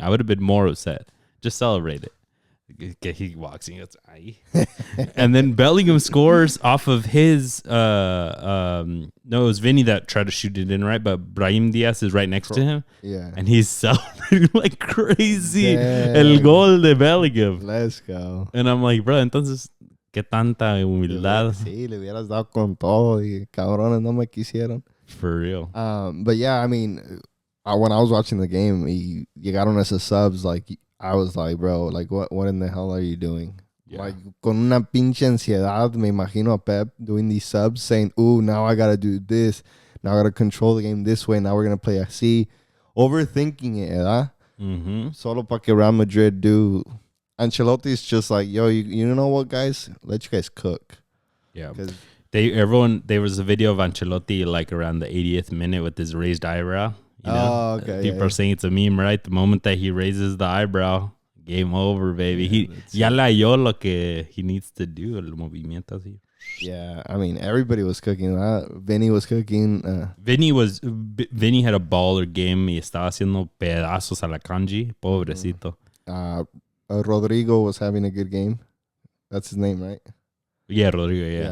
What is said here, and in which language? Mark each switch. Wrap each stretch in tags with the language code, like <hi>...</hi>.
<en>I would have been more upset. Just celebrate it. He walks and he goes, ay. And then Bellingham scores off of his no, it was Vinny that tried to shoot it in, right? But Brahim Diaz is right next to him. Yeah. And he's celebrating like crazy.</en> <es>Damn. El gol de Bellingham.</es> <en>Let's go. And I'm like, bro, entonces, ¿qué tanta humildad?</en> <es>Sí, le hubieras dado con todo y cabrones no me quisieron.</es> <en>For real. But yeah, I mean, when I was watching the game, llegaron esos subs, like, I was like, bro, like, what in the hell are you doing? Yeah. Like, con una pinche ansiedad, me imagino a Pep doing these subs, saying, ooh, now I got to do this. Now I got to control the game this way. Now we're going to play así. Overthinking it, ¿verdad? Mm-hmm.</en> <es>Solo para que Real Madrid do.</es> <en>Ancelotti's just like, yo, you know what, guys? Let you guys cook. Yeah. There was a video of Ancelotti, like, around the 80th minute with his raised eyebrow. You know? Okay. People are saying it's a meme, right? The moment that he raises the eyebrow, game over, baby.</en> <es>He ya le halló lo que he needs to do, el movimiento así.</es> <en>Yeah, I mean, everybody was cooking that. Vinny was cooking. Vinny had a baller game y estaba haciendo pedazos a la Kanji. Pobrecito. Rodrigo was having a good game. That's his name, right? Yeah, Rodrigo, yeah.</en>